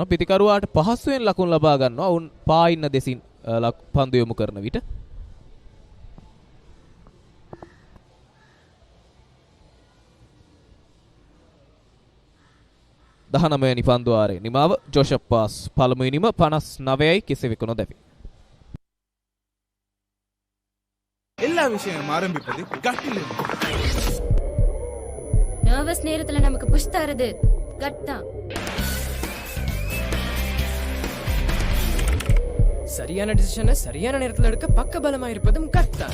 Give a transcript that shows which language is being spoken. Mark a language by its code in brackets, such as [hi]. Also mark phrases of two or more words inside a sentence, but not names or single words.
[si] පිතිකරුවාට පහසුවෙන් ලකුණු ලබා ගන්නවා. ඔවුන් පා ඉන්න දෙසින් පන්දු යොමු කරන විට 19 වෙනි පන්දුවාරයේ නිමාව ජෝෂප් පාස් පළමුවෙනිම 59යි කිසිවෙකු නොදැවි. [ta] எல்லா விஷயம் ஆரம்பிப்பது கட்டில். நர்வஸ் நேரத்துல நமக்கு புஷ் தரது கட் தான். சரியான டிசிஷனை சரியான நேரத்துல எடுக்க பக்க பலமா இருப்பதும் கட் தான்.